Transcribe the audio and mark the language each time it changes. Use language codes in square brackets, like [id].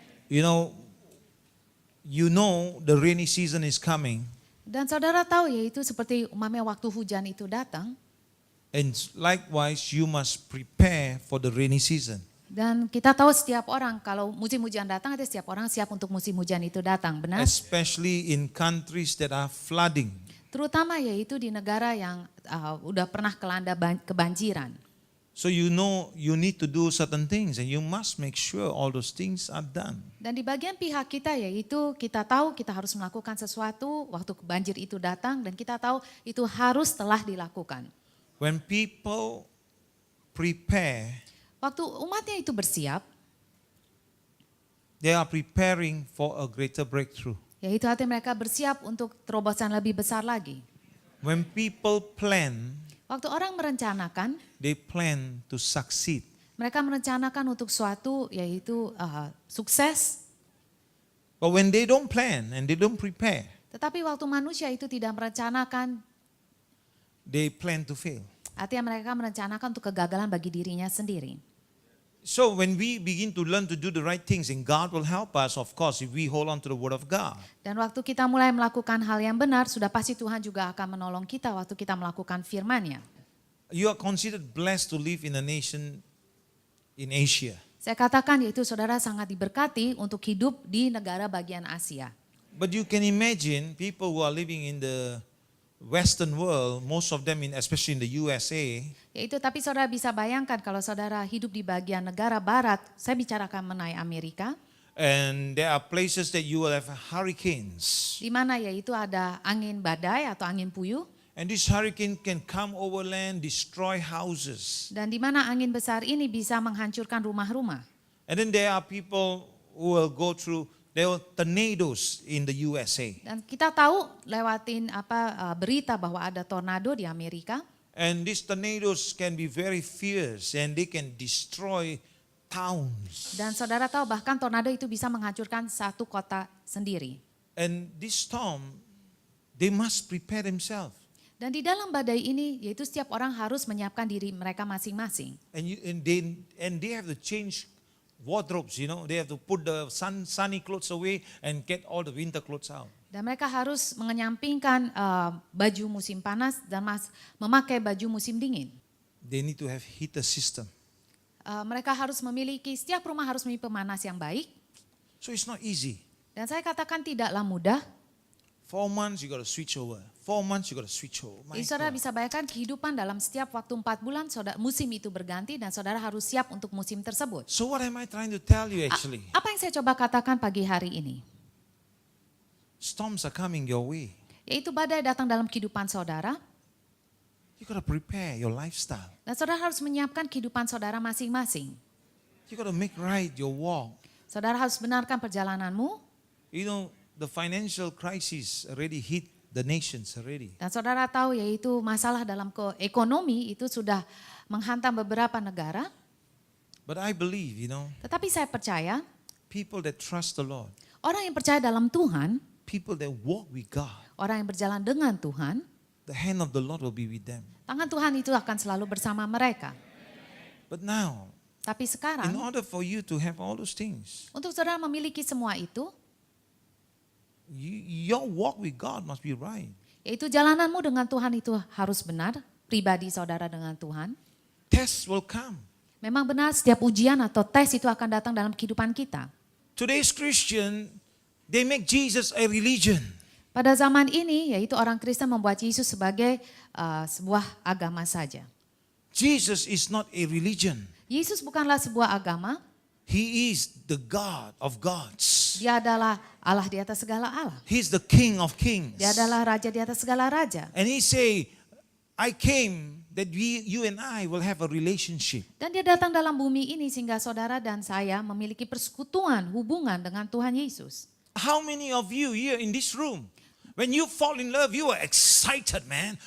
[en] You know the rainy season is coming, [id] Dan saudara tahu yaitu seperti umpamanya waktu hujan itu datang. [en] and likewise you must prepare for the rainy season. [id] Dan kita tahu setiap orang kalau musim hujan datang ada setiap orang siap untuk musim hujan itu datang, benar? [en] Especially in countries that are flooding. [id] Terutama yaitu di negara yang udah pernah kelanda kebanjiran. [en] So you know you need to do certain things and you must make sure all those things are done. [id] Dan di bagian pihak kita yaitu kita tahu kita harus melakukan sesuatu waktu banjir itu datang dan kita tahu itu harus telah dilakukan. [en] When people prepare, [id] Waktu umatnya itu bersiap, [en] they are preparing for a greater breakthrough. [id] yaitu artinya mereka bersiap untuk terobosan lebih besar lagi. [en] When people plan, [id] Waktu orang merencanakan, [en] they plan to succeed. [id] mereka merencanakan untuk suatu yaitu sukses. [en] But when they don't plan and they don't prepare, [id] Tetapi waktu manusia itu tidak merencanakan, [en] they plan to fail. [id] artinya mereka merencanakan untuk kegagalan bagi dirinya sendiri. [en] So when we begin to learn to do the right things, and God will help us, of course, if we hold on to the word of God. [id] Dan waktu kita mulai melakukan hal yang benar, sudah pasti Tuhan juga akan menolong kita waktu kita melakukan firman-Nya. [en] You are considered blessed to live in a nation in Asia. [id] Saya katakan yaitu saudara sangat diberkati untuk hidup di negara bagian Asia. [en] But you can imagine people who are living in the Western world, most of them especially in the USA, [id] Yaitu tapi saudara bisa bayangkan kalau saudara hidup di bagian negara barat, saya bicarakan mengenai Amerika, [en] and there are places that you will have hurricanes. [id] di mana yaitu ada angin badai atau angin puyuh, [en] And this hurricane can come over land, destroy houses. [id] dan di mana angin besar ini bisa menghancurkan rumah-rumah. [en] And then there are people who will go through, there are tornadoes in the USA. [id] Dan kita tahu lewatin berita bahwa ada tornado di Amerika. [en] And these tornadoes can be very fierce and they can destroy towns. [id] Dan saudara tahu bahkan tornado itu bisa menghancurkan satu kota sendiri. [en] And this storm, they must prepare themselves. [id] Dan di dalam badai ini yaitu setiap orang harus menyiapkan diri mereka masing-masing. [en] And they have to change wardrobes, they have to put the sunny clothes away and get all the winter clothes out. [id] Dan mereka harus menyampingkan baju musim panas dan memakai baju musim dingin. [en] They need to have heater system. [id] Mereka harus memiliki, setiap rumah harus memiliki pemanas yang baik. [en] So it's not easy. [id] Dan saya katakan tidaklah mudah. [en] 4 months you got to switch over. 4 months you got to switch over. My [id] Jadi saudara [en] God. [id] bisa bayangkan kehidupan dalam setiap waktu 4 bulan musim itu berganti dan saudara harus siap untuk musim tersebut. [en] So what am I trying to tell you actually? [id] Apa yang saya coba katakan pagi hari ini? [en] Storms are coming your way. [id] Yaitu badai datang dalam kehidupan saudara. [en] You got to prepare your lifestyle. [id] Dan saudara harus menyiapkan kehidupan saudara masing-masing. [en] You got to make right your walk. [id] Saudara harus benarkan perjalananmu. [en] The financial crisis already hit the nations already. [id] Dan saudara tahu yaitu masalah dalam ekonomi itu sudah menghantam beberapa negara. [en] But I believe, [id] Tetapi saya percaya [en] people that trust the Lord, [id] orang yang percaya dalam Tuhan, [en] people that walk with God, [id] orang yang berjalan dengan Tuhan, [en] the hand of the Lord will be with them. [id] tangan Tuhan itu akan selalu bersama mereka. [en] But now, [id] Tapi [en] in [id] sekarang [en] order for you to have all those things, [id] untuk saudara memiliki semua itu, [en] your walk with God must be right. [id] yaitu jalananmu dengan Tuhan itu harus benar, pribadi saudara dengan Tuhan. [en] Tests will come. [id] Memang benar setiap ujian atau tes itu akan datang dalam kehidupan kita. [en] Today's Christian, they make Jesus a religion. [id] Pada zaman ini yaitu orang Kristen membuat Yesus sebagai sebuah agama saja. [en] Jesus is not a religion. [id] Yesus bukanlah sebuah agama, [en] He is the God of gods. [id] dia adalah Allah di atas segala Allah. [en] He's the King of kings. [id] Dia adalah raja di atas segala raja. [en] And he say, I came that you and I will have a relationship. [id] Dan dia datang dalam bumi ini sehingga saudara dan saya memiliki persekutuan, hubungan dengan Tuhan Yesus. [en] How many of you here in this room, when you fall in love, you are excited, man.